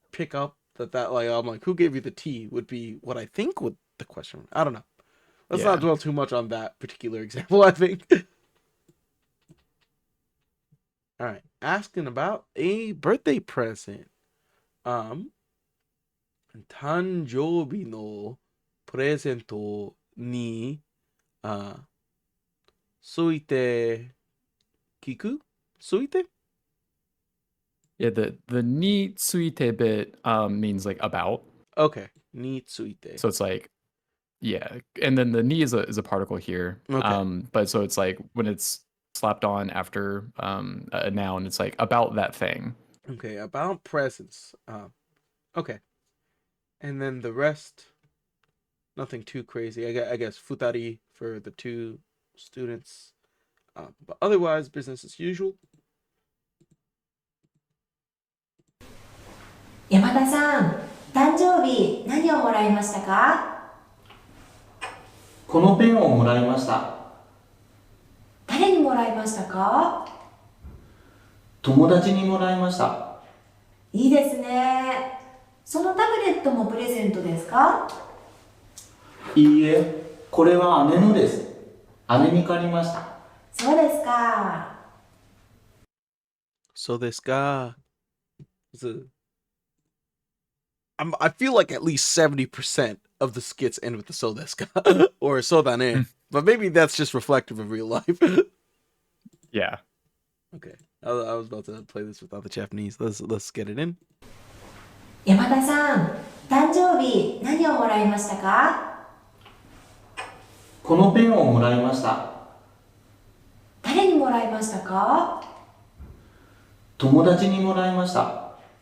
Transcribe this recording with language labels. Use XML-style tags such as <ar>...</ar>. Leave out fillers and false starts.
<en>pick up that like I'm like who gave you the tea would be what I think would the question. I don't know. Let's Yeah. not dwell too much on that particular example. I think. All right, asking about a birthday present.</en> <ja>誕生日のプレゼントについて聞く？ついて？</ja> <en>Yeah, the ni tsuite bit means like about. Okay. について。 So it's like yeah, and then the ni is a particle here. Okay. But so it's like when it's slapped on after a noun, it's like about that thing. Okay, about presents. Okay. And then the rest, nothing too crazy. I guess futari for the two students. But otherwise, business as usual.</en> <ja>山田さん、誕生日何をもらいましたか？このペンをもらいました。誰にもらいましたか？友達にもらいました。いいですね。そのタブレットもプレゼントですか？いいえ、これは姉のです。姉に借りました。そうですか。</ja> <en>So this guy I feel like at least 70% of the skits end with the</en> <ja>so desu ka</ja> <en>or so dane. But maybe that's just reflective of real life. Yeah. Okay. I was about to play this without the Japanese. Let's get it in.</en> <ja>山田さん、誕生日何をもらいましたか？このペンをもらいました。誰にもらいましたか？友達にもらいました。</ja>